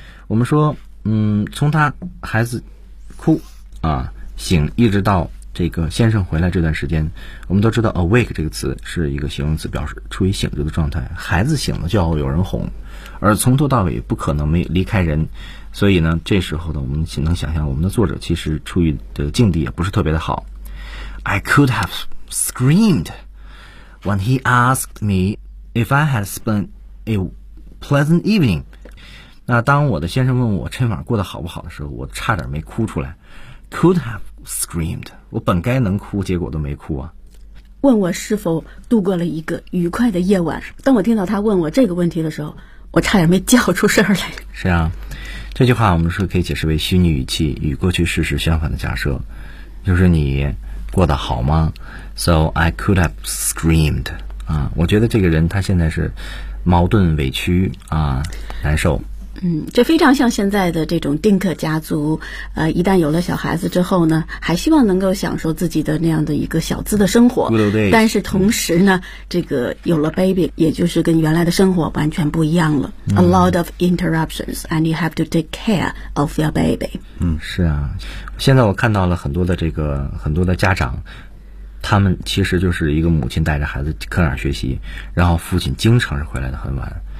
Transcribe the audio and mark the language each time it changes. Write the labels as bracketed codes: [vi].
[zh] 我们说，从他孩子哭啊醒，一直到这个先生回来这段时间，我们都知道 awake 这个词是一个形容词，表示处于醒着的状态。孩子醒了就要有人哄，而从头到尾不可能没离开人。所以呢，这时候呢，我们能想象我们的作者其实处于的境地也不是特别的好。 [en] I could have screamed when he asked me if I had spent a pleasant evening. [zh] 那当我的先生问我今晚过得好不好的时候，我差点没哭出来。 [en] Could have screamed. [zh] 我本该能哭，结果都没哭啊。问我是否度过了一个愉快的夜晚。当我听到他问我这个问题的时候，我差点没叫出声来。是啊，这句话我们是可以解释为虚拟语气与过去事实相反的假设，就是你过得好吗？ [en] So I could have screamed. [zh] 啊，我觉得这个人他现在是矛盾委屈啊，难受。这非常像现在的这种丁克家族，一旦有了小孩子之后呢，还希望能够享受自己的那样的一个小资的生活。 [en] Good old days. [zh] 但是同时呢，这个有了 baby， 也就是跟原来的生活完全不一样了。 [en] A lot of interruptions, and you have to take care of your baby. [zh] 是啊，现在我看到了很多的这个很多的家长，他们其实就是一个母亲带着孩子课上学习，然后父亲经常是回来的很晚。